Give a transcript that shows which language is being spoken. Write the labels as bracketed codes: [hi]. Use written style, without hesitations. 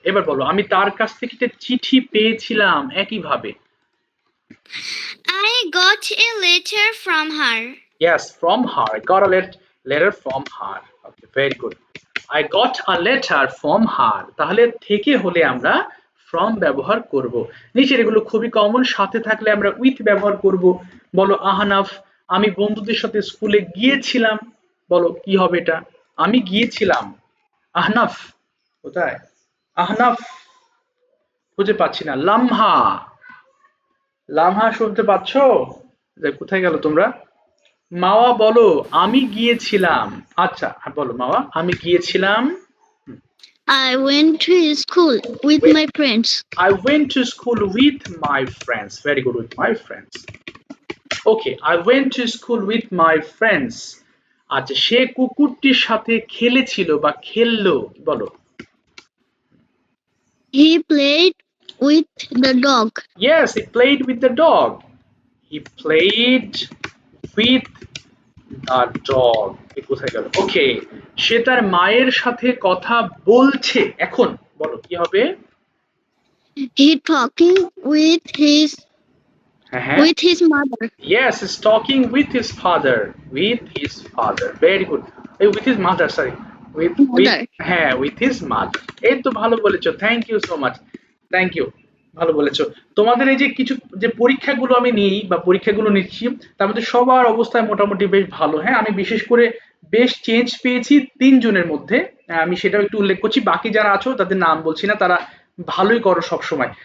[bn] এবার বলো, আমি তার কাছ থেকে একটা চিঠি পেয়েছিলাম, একই ভাবে, [en] I got a letter from her. yes from her, I got a letter from her, okay very good। I got a letter from her, [bn] তাহলে থেকে হলে আমরা from ব্যবহার করব। নিচের এগুলো খুবই কমন, সাথে থাকলে আমরা with ব্যবহার করব। বলো আহনাফ, আমি বন্ধুদের সাথে স্কুলে গিয়েছিলাম। বলো কি হবে এটা? আমি গিয়েছিলাম। আহনাফ কোথায়? আহনাফ খুঁজে পাচ্ছি না। লামহা, লামহা শুনতে পাচ্ছো? কোথায় গেল তোমরা? মাওয়া বলো আমি গিয়েছিলাম। আচ্ছা বলো মাওয়া, আমি গিয়েছিলাম। [en] I went to school with my friends. I went to school with my friends. Very good, with my friends. Okay, I went to school with my friends. [bn] আচ্ছা, সে কুকুরটির সাথে খেলেছিল বা খেললো, বলো। [en] He played with the dog. Yes, he played with the dog. He played with the dog. [bn] এ কোথায় গেল? ওকে, সে তার মায়ের সাথে কথা বলছে এখন। বলো কি হবে? [en] He talking [bn] হ্যাঁ, [en] with his mother. yes, he's talking with his father. With his father. Very good. With his mother, sorry. With Mother. হ্যাঁ, with his mother. [bn] এই তো ভালো বলেছো, thank you so much, thank you, ভালো বলেছো। তোমাদের এই যে কিছু যে পরীক্ষাগুলো আমি নিই বা পরীক্ষাগুলো নিচ্ছি, তার মধ্যে সবার অবস্থায় মোটামুটি বেশ ভালো। হ্যাঁ, আমি বিশেষ করে বেশ চেঞ্জ পেয়েছি 3 জনের মধ্যে। আমি সেটাও একটু উল্লেখ করছি, বাকি যারা আছো তাদের নাম বলছি না, তারা ভালোই করো সব সময়।